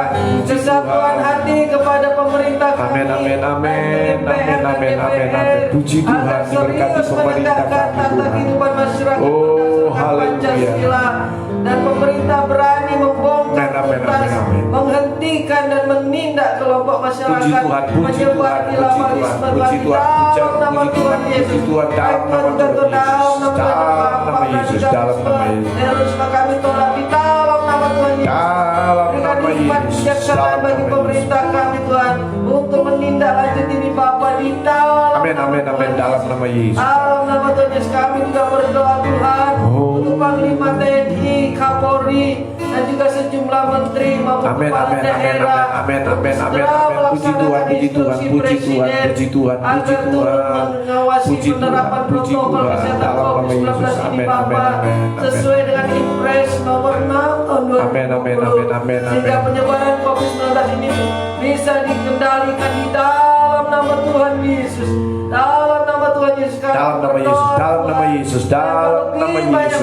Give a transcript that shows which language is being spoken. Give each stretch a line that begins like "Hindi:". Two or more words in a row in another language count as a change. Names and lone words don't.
Indonesian: kesatuan hati kepada pemerintah kami. Amin, amin, amin, amin, amin, amin, amin. Puji Tuhan, diberkati pemerintah kami Tuhan. Oh, haleluya. Dan pemerintah berani membongkar, Amin, amin, amin. menghentikan dan menindak kelompok masyarakat Puji Tuhan, puji Tuhan, puji Tuhan, puji Tuhan, nama Tuhan Yesus. puji Tuhan, dalam nama Tuhan Yesus, dalam nama Yesus, dalam nama Yesus, kami tolak di dalam nama Tuhan Yesus. dalam nama Yesus, Kebijaksanaan bagi dalam pemerintah kami Tuhan untuk menindaklanjuti ini Bapa di dalam. Amin, amin, amin, dalam nama Yesus. Dalam nama Tuhan Yesus kami juga berdoa Tuhan untuk Panglima TNI, Kapolri, dan juga sejumlah menteri maupun Amin, kepala amin, amin, daerah. amin, amin, amin, amin. Puji Tuhan, puji Tuhan, puji Tuhan, puji Tuhan, puji Tuhan, puji Tuhan, puji Tuhan, dalam nama Yesus. Amin, amin, amin, sesuai dengan Impres nomor 6 tahun 2020. Amin, amin, amin, amin, Sehingga amin. penyebaran COVID-19 ini bisa dikendalikan di dalam nama Tuhan Yesus. Dalam nama Tuhan Yesus. Dalam nama Yesus, dalam nama Yesus, dalam nama Yesus.